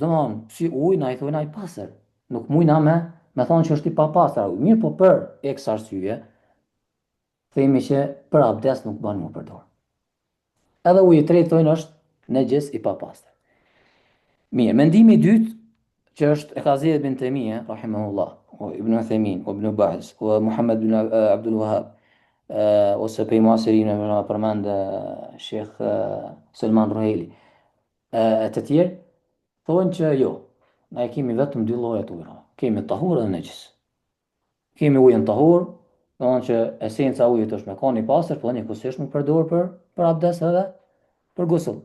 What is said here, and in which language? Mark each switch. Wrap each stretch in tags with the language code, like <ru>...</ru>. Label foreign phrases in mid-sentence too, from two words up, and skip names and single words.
<sq>Domthonë, si ujë na i thonë ai pastër. Nuk mujna me thonë që është i papastër. Mirë, po për eks arsye, themi që për abdes nuk bën më përdor. Edhe uji i tretë thonë është nejis i papastër. Mirë, mendimi i dytë që është e ka zgjedhur Ibn Taymija rahimahullah, o Ibn Uthaymin, o Ibn Baz, o Muhammad bin Abdul Wahhab, ose pe muasirin e përmend Sheikh Salman Ruhaili. Të tjerë thonë që jo, ne kemi vetëm 2 lloje të ujrave. Kemi tahur dhe nejis. Kemi ujin tahur, do të thonë që esenca e ujit është me qenë i pastër, po njëkohësisht nuk përdor për abdes edhe për gusull.</sq>